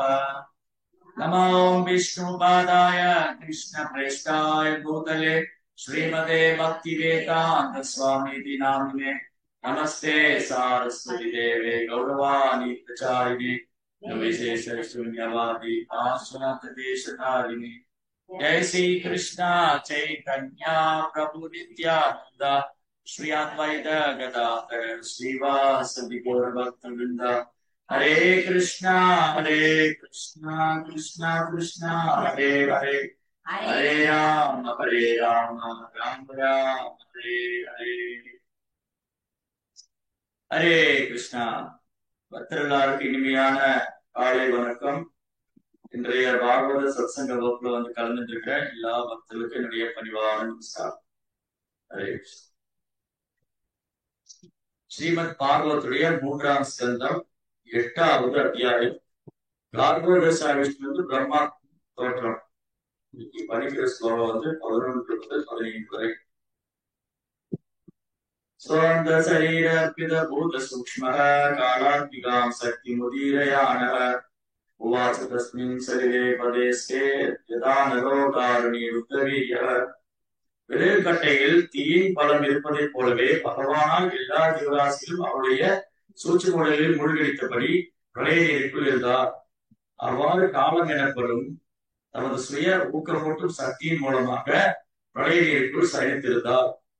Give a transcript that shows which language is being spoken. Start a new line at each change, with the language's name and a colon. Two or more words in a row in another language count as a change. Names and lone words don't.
Sanskrit: नमो विष्णुपादाय कृष्णप्रेष्ठाय भूतले श्रीमते भक्तिवेदान्त स्वामीति नामिने नमस्ते सारस्वती देवे गौरवाणी प्रचारिणे निर्विशेष शून्यवादी आश्रमदेशधारिणे। जय श्री कृष्णा चैतन्य प्रभु नित्यानंद श्री अद्वैत गदाधर श्रीवासदि गौर भक्तवृंद। हरे कृष्णा कृष्णा कृष्णा हरे हरे हरे राम राम राम हरे हरे। हरे कृष्णा।
Tamil: பக்தர்களுக்கு இனிமையான காலை வணக்கம். இன்றைய பாகவத சத்சங்க வகுப்புல கலந்துட்டு இருக்க எல்லா பக்தர்களுக்கும் என்னுடைய பணிவான நமஸ்காரம்.
Sanskrit: हरे कृष्ण.
Tamil: ஸ்ரீமத் பாகவத்துடைய 3ஆம் ஸ்கந்தம் 8வது அத்தியாயம் கார்கோதசா விஷ்ணு பிரம்மா தோற்றம். இன்னைக்கு படிக்கிற ஸ்லோகம் 11 முதல் 15 வரை.
Sanskrit: स्वन्त शरीरर्पित भूत सूक्ष्मः कालात्मिकां शक्ति मुदीरयानः उवाच तस्मिन् शरीरे पदेस्ते यदा नरोकारुणी रुद्रवीर्यः.
Tamil: விளைவுக்கட்டையில் தீயின் பலம் இருப்பதைப் போலவே பகவானால் எல்லா ஜீவராசிகளும் அவருடைய சூட்சும உடலில் மூழ்கடித்தபடி பிரளய நீருக்குள் இருந்தார். அவ்வாறு காலம் எனப்படும் தமது சுய ஊக்கமூட்டும் சக்தியின் மூலமாக பிரளய நீருக்குள் சயனித்திருந்தார்.